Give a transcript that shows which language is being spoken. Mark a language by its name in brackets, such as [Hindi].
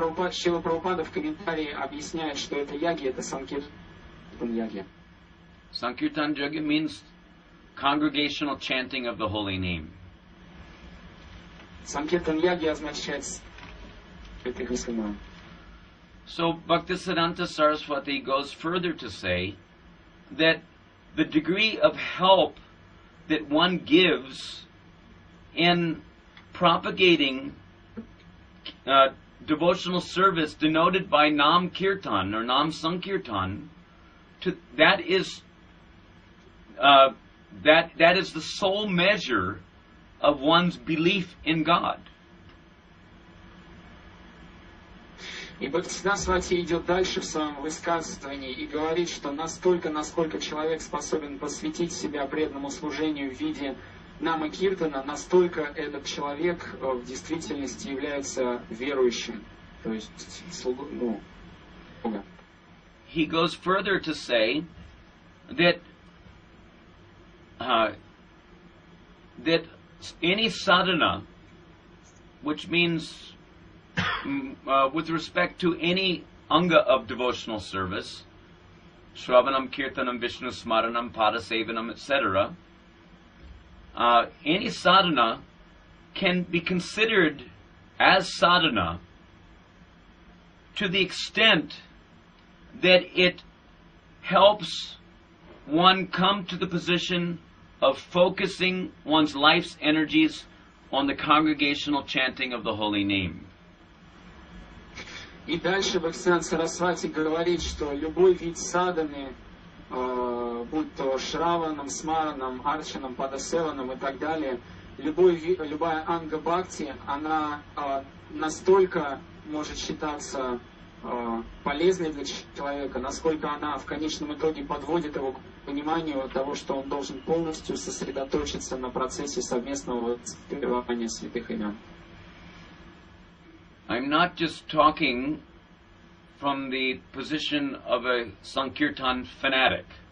[Russian] Шрила Прабхупада в комментарии объясняет, что это ягья, это санкиртан ягья. [English] Sankirtan Jagya means congregational chanting of the holy name. [Russian] Санкиртан ягья означает святых имен. [English] So Bhaktisiddhanta Saraswati goes further to say that the degree of help that one gives in propagating devotional service denoted by Nam Kirtan or Nam Sankirtan, that is the sole measure of one's belief in God. [Russian] И Бхактисиданта идет дальше в своем высказывании и говорит, что настолько, насколько человек способен посвятить себя преданному служению в виде Нама Киртана, настолько этот человек в действительности является верующим, то есть слугой Бога. [English] He goes further to say that that any sadhana, which means with respect to any anga of devotional service, Shravanam, Kirtanam, Vishnu Smaranam, Padasevanam, etc., any sadhana can be considered as sadhana to the extent that it helps one come to the position of focusing one's life's energies on the congregational chanting of the holy name. [Russian] И дальше Бхактисиданта Сарасвати говорит, что любой вид садханы, будь то Шраванам, Смаранам, Арчанам, Падасеванам и так далее, любая анга бхакти, она настолько может считаться полезной для человека, насколько она в конечном итоге подводит его к пониманию того, что он должен полностью сосредоточиться на процессе совместного воспевания святых имен. [English] I'm not just talking from the position of a Sankirtan fanatic.